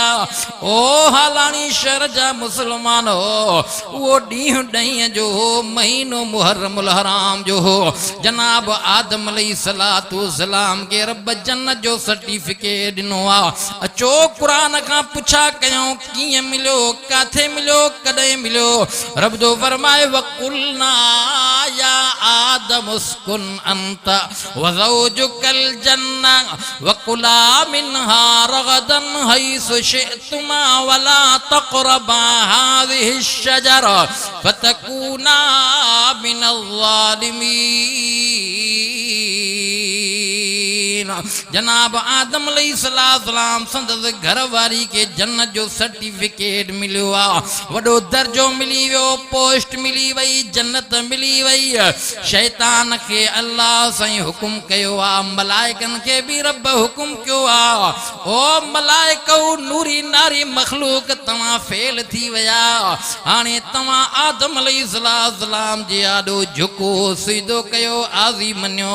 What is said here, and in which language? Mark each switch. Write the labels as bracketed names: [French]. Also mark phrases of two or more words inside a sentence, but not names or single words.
[Sindhi] ओ हालानी शहर जा मुसलमान वो ॾींहुं ॾहीं जो महीनो मुहर्रमुल हराम जो जनाब आदम अलैहिस्सलाम के रब जन्नत जो सर्टिफिकेट ॾिनो आ। अचो कुरान खां पुछा कयूं कीअं मिलियो काथे मिलियो कॾहिं मिलियो। रब जो फरमाए [Arabic] وقلنا يا آدم اسكن أنت وزوجك الجنة وكلا منها رغدا حيث شئتما ولا تقربا هذه الشجرة فتكونا من الظالمين. [Sindhi] जनाब आदम अलैहिस्सलाम संदस घर वारी के जन्नत जो सर्टिफिकेट मिलियो आ वडो दर्जो मिली वियो पोस्ट मिली वई जन्नत मिली वई। शैतान के अल्लाह साईं हुकुम कयो आ मलाइकन के भी रब हुकुम कयो आ ओ मलाइको नूरी नारी मखलूक तव्हां फेल थी विया हाणे तव्हां आदम अलैहिस्सलाम जे आॾो झुको सिधो कयो आज़ी मञियो।